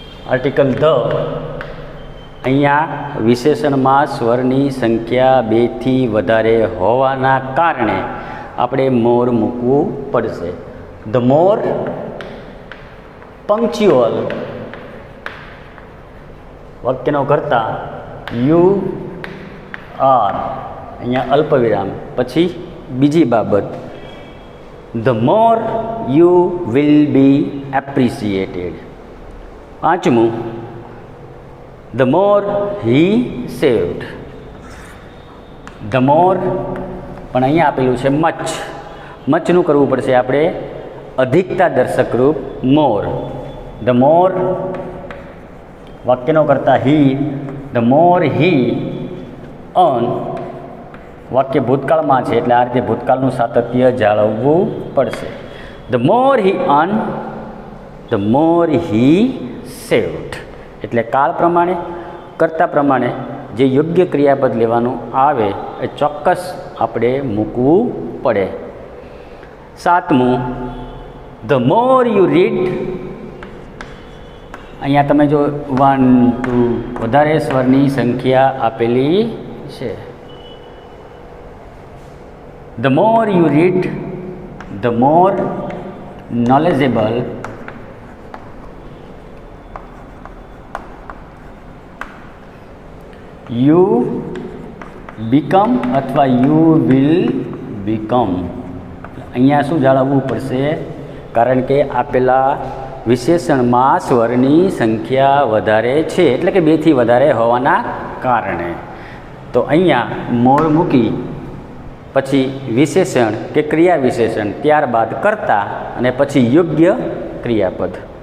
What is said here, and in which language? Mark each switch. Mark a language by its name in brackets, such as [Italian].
[Gujarati] Article the. અહીંયા વિશેષણમાં સ્વરની સંખ્યા 2 થી વધારે હોવાના કારણે આપણે મોર મૂકવું પડશે. [English] The more punctual. [Gujarati] વાક્યનો કરતા [English] You are. [Gujarati] અહીંયા અલ્પવિરામ, પછી બીજી બાબત [English] the more you will be appreciated. પાંચમું, the more he saved. [Gujarati] the more પણ અહીંયા આપેલું છે મચ, મચનું કરવું પડશે આપણે અધિકતા દર્શક રૂપ મોર. the more વાક્યનો કરતા he, [English] the more he earn, [Gujarati] વાક્ય ભૂતકાળમાં છે એટલે આ રીતે ભૂતકાળનું સાતત્ય જાળવવું પડશે. [English] the more he earn, the more he saved. [Gujarati] એટલે કાળ પ્રમાણે કરતા પ્રમાણે જે યોગ્ય ક્રિયાપદ લેવાનું આવે એ ચોક્કસ આપણે મૂકવું પડે. [English] સાતમું, the more you read. [Gujarati] અહીંયા તમે જો 1 2 વધારે સ્વરની સંખ્યા આપેલી છે. [English] the more you read, the more knowledgeable you become અથવા you will become. [Gujarati] અહીંયા શું જાળવવું પડશે? કારણ કે આપેલા વિશેષણમાં સ્વરની સંખ્યા વધારે છે એટલે કે 2થી વધારે હોવાના કારણે. તો અહીંયા મોર મૂકી પછી વિશેષણ કે ક્રિયા વિશેષણ, ત્યારબાદ કર્તા અને પછી યોગ્ય ક્રિયાપદ.